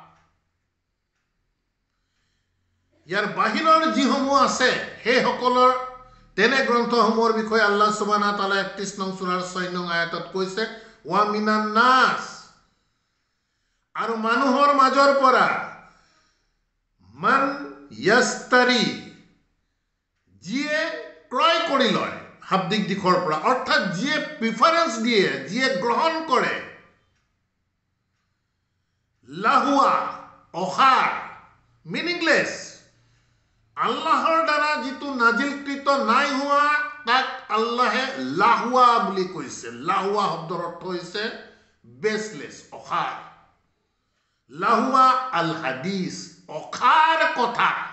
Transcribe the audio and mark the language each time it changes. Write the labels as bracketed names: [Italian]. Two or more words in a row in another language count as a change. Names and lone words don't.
[Assamese] ইয়াৰ বাহিৰৰ যিসমূহ আছে সেই সকলৰ তেনে গ্ৰন্থসমূহৰ বিষয়ে [Arabic] الله سبحانه تعالى [Assamese] 31 নং সূৰাৰ 6 নং আয়াতত কৈছে [Arabic] ومن الناس [Assamese] আৰু মানুহৰ মাজৰ পৰা [Arabic] من يشتري [Assamese] যিয়ে ক্ৰয় কৰি লয় শাব্দিক দিশৰ পৰা অৰ্থাৎ যিয়ে প্ৰিফাৰেন্স দিয়ে যিয়ে গ্ৰহণ কৰে লাহুৱা অসাৰ মিনিংলেছ আল্লাহৰ দ্বাৰা যিটো নাজিলকৃত নাই হোৱা তাক আল্লাহে লাহুৱা বুলি কৈছে লাহুৱা শব্দৰ অৰ্থ হৈছে বেছলেছ অসাৰ [Arabic] لهو الحديث [Assamese] অসাৰ কথা